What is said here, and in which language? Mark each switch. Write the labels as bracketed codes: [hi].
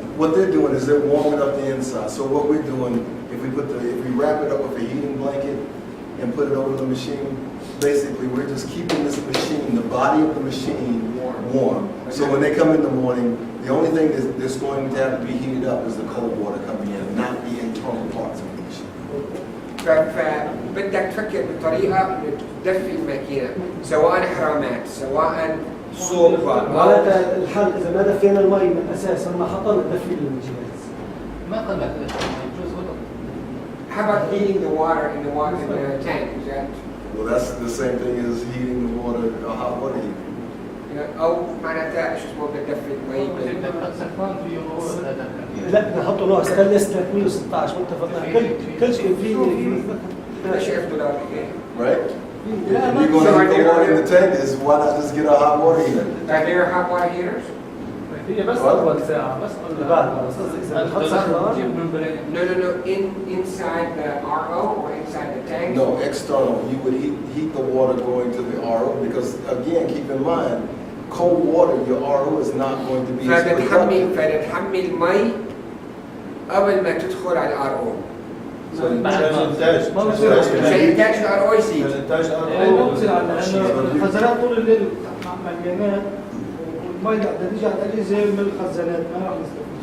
[en] What they're doing is they're warming up the inside. So what we're doing, if we wrap it up with a heating blanket and put it over the machine, basically we're just keeping this machine, the body of the machine, warm. So when they come in the morning, the only thing that's going to have to be heated up is the cold water coming in, not the internal parts of the machine. [ar] فبدك تفكر بطريقة إنك تدفي الماكينة سواء حرامات سواء صوبة معناتها الحل اذا ما دفينا المي من اساسا ما حطينا الدفي للجهاز. ما قلت يجوز غلط. [en] How about heating the water in the tank? Is that Well, that's the same thing as heating the water, hot water heater. [ar] أو معناتها شو اسمه بدك تدفي المي سخان فيه لا نحطه نوع ستانلس 316 متفقين كل شيء فيه $10,000 كده. [en] Right? If you're going to heat the water in the tank, is why not just get a hot water heater? Are there hot water heaters? [ar] هي بس اول ساعه بس بعد بس اذا بنحط سخان [en] No. Inside the RO or inside the tank? No, external. You would heat the water going to the RO because, again, keep in mind, cold water, your RO is not going to be as productive. [ar] فتحمي المي قبل ما تدخل على الار او. عشان إنتاج الار او يزيد. ما بتصير عندنا لانه الخزانات طول الليل مليانات والمي بدها تيجي على الاجهزه من الخزانات ما راح نستفيد.